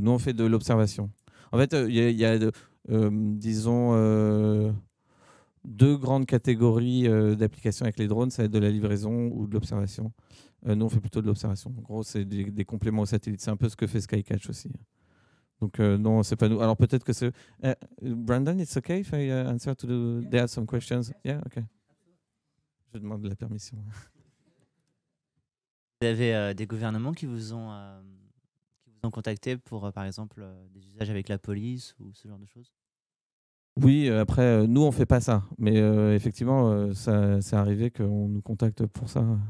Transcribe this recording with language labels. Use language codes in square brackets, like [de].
[fr] Nous, on fait de l'observation. En fait, il y a disons, deux grandes catégories d'applications avec les drones. Ça va être de la livraison ou de l'observation. Nous, on fait plutôt de l'observation. En gros, c'est des compléments aux satellites. C'est un peu ce que fait Skycatch aussi. Donc, non, c'est pas nous. Alors, peut-être que c'est... [en] Brandon, it's okay if I answer to the... There are some questions. Yeah, okay. [fr] Je demande la permission. Vous avez des gouvernements qui vous ont contacté pour, par exemple, des usages avec la police ou ce genre de choses? Oui, après, nous, on fait pas ça. Mais effectivement, ça c'est arrivé qu'on nous contacte pour ça.